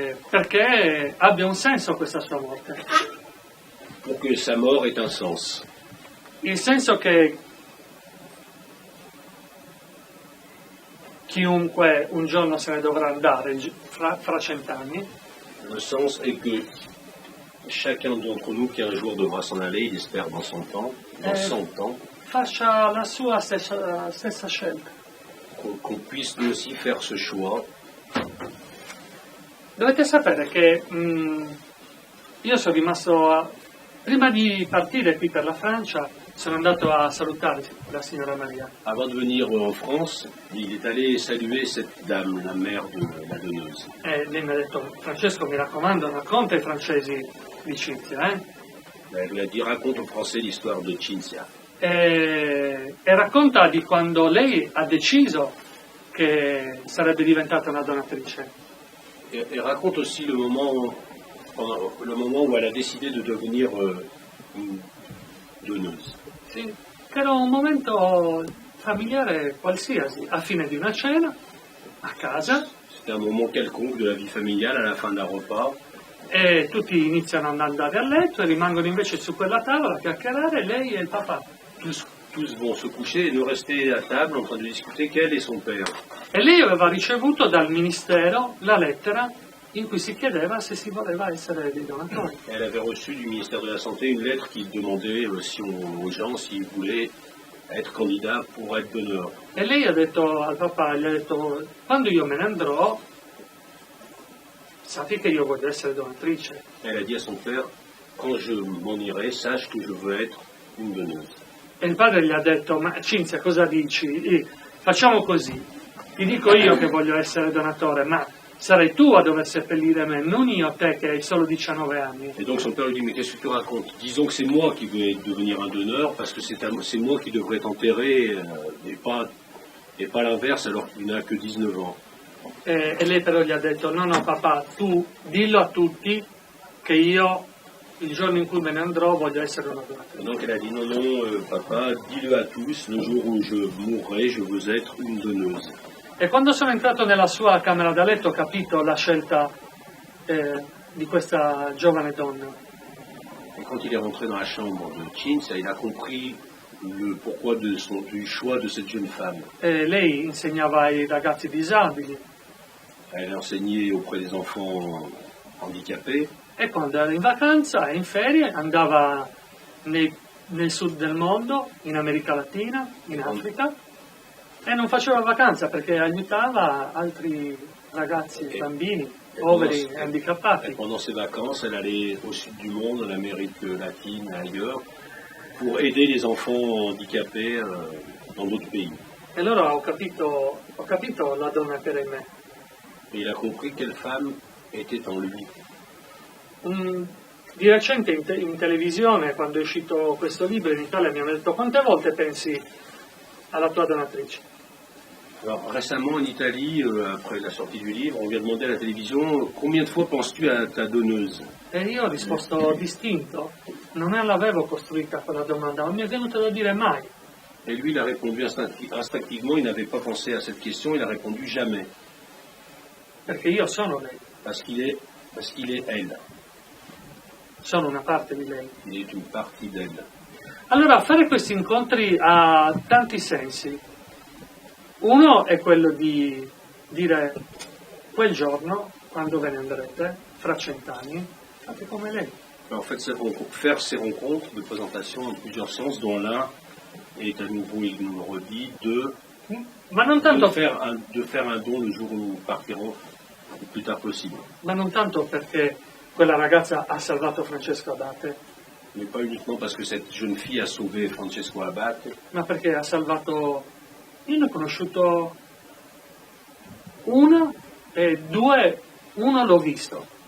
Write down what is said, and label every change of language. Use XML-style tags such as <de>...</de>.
<it>Perché abbia un senso questa sua morte.</it> <fr>Pour que sa mort ait un sens.</fr> <it>Il senso che chiunque un giorno se ne dovrà andare fra 100 anni,</it> <fr>Le sens est que chacun d'entre nous qui un jour devra s'en aller, il espère dans son temps, dans 100 ans,</fr> <it>faccia la sua stessa scelta.</it> <fr>qu'on puisse nous aussi faire ce choix.</fr> <it>Dovete sapere che io sono rimasto, prima di partire qui per la Francia, sono andato a salutare la signora Maria.</it> <fr>Avant de venir en France, il est allé saluer cette dame, la mère de la donneuse.</fr> <it>E lei mi ha detto: Francesco, mi raccomando, racconta ai francesi di Cinzia,</it> <fr>Elle lui a dit, raconte aux Français l'histoire de Cinzia.</fr> <it>E racconta di quando lei ha deciso che sarebbe diventata una donatrice.</it> <fr>Et raconte aussi le moment où elle a décidé de devenir une donneuse.</fr> <it>Sì, che era un momento familiare qualsiasi, a fine di una cena, a casa,</it> <fr>C'était un moment quelconque de la vie familiale à la fin d'un repas.</fr> <it>e tutti iniziano ad andare a letto e rimangono invece su quella tavola a chiacchierare, lei e il papà.</it> <fr>Tous vont se coucher et nous rester à table en train de discuter qu'elle et son père.</fr> <it>E lei aveva ricevuto dal ministero la lettera in cui si chiedeva se si voleva essere dei donatori.</it> <fr>Elle avait reçu du ministère de la Santé une lettre qui demandait aux gens s'ils voulaient être candidats pour être donneurs.</fr> <it>E lei ha detto al papà, gli ha detto, quando io me ne andrò, sappi che io voglio essere donatrice.</it> <fr>Elle a dit à son père, quand je m'en irai, sache que je veux être une donneuse.</fr> <it>E il padre gli ha detto, ma Cinzia, cosa dici? Facciamo così, ti dico io che voglio essere donatore, ma sarai tu a dover seppellire me, non io a te che hai solo 19 anni.</it> <fr>Et donc son père lui dit, mais qu'est-ce que tu racontes? Disons que c'est moi qui vais devenir un donneur, parce que c'est moi qui devrais t'enterrer, et pas l'inverse, alors qu'il n'a que 19 ans.</fr> <it>E lei però gli ha detto, no papà, tu dillo a tutti che io il giorno in cui me ne andrò voglio essere una donatrice.</it> <fr>Et donc elle a dit, non, papa, dis-le à tous, le jour où je mourrai, je veux être une donneuse.</fr> <it>E quando sono entrato nella sua camera da letto ho capito la scelta di questa giovane donna.</it> <fr>Et quand il est rentré dans la chambre de Cinzia, il a compris le pourquoi du choix de cette jeune femme.</fr> <it>Lei insegnava ai ragazzi disabili.</it> <fr>Elle enseignait auprès des enfants handicapés.</fr> <it>E quando era in vacanza e in ferie andava nel sud del mondo, in America Latina, in Africa, e non faceva vacanza perché aiutava altri ragazzi, bambini, poveri e handicappati.</it> <fr>Et pendant ses vacances, elle allait au sud du monde, en Amérique latine, ailleurs, pour aider les enfants handicapés dans d'autres pays.</fr> <it>E allora ho capito la donna che era in me.</it> <fr>Et il a compris quelle femme était en lui.</fr> <it>Di recente in televisione, quando è uscito questo libro in Italia, mi hanno detto quante volte pensi alla tua donatrice?</it> <fr>Alors récemment en Italie, après la sortie du livre, on lui a demandé à la télévision combien de fois penses-tu à ta donneuse?</fr> <it>E io ho risposto distinto, non l'avevo costruita quella domanda, ma mi è venuto da dire mai.</it> <fr>Et lui, il a répondu instinctivement, il n'avait pas pensé à cette question, il a répondu jamais.</fr> <it>Perché io sono lei,</it> <fr>Parce qu'il est elle.</fr> <it>sono una parte di lei.</it> <fr>Il est une partie d'elle.</fr> <it>Allora, fare questi incontri ha tanti sensi. Uno è quello di dire quel giorno, quando ve ne andrete, fra 100 anni, fate come lei.</it> <fr>En fait, faire ces rencontres de présentation en plusieurs sens, dont l'un est à nouveau, il nous le redit,</fr> <it>Ma non tanto,</it> <fr>de faire un don le jour où nous partirons le plus tard possible.</fr> <it>ma non tanto perché quella ragazza ha salvato Francesco Abate,</it> <fr>Mais pas uniquement parce que cette jeune fille a sauvé Francesco Abate,</fr> <it>ma perché ha salvato... Io ne ho conosciuto una e due, uno l'ho visto.</it>